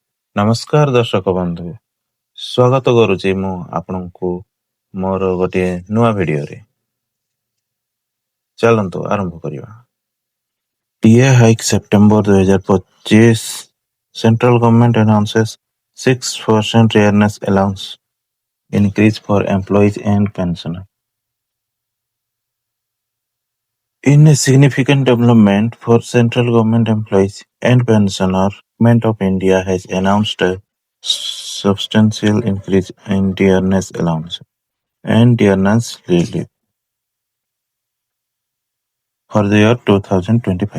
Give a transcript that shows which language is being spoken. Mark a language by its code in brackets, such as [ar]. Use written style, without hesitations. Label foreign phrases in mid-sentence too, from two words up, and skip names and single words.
[or] ନମସ୍କାର ଦର୍ଶକ ବନ୍ଧୁ, ସ୍ୱାଗତ କରୁଛି ମୁଁ ଆପଣଙ୍କୁ ମୋର ଗୋଟିଏ ନୂଆ ଭିଡିଓରେ। ଚାଲନ୍ତୁ ଆରମ୍ଭ କରିବା। [en] DA hike September 2025. Central government announces 6% fairness allowance increase for employees and pensioners. In a significant development for central government employees and pensioners, Government of India has announced a substantial increase in dearness allowance and dearness relief for the year 2025.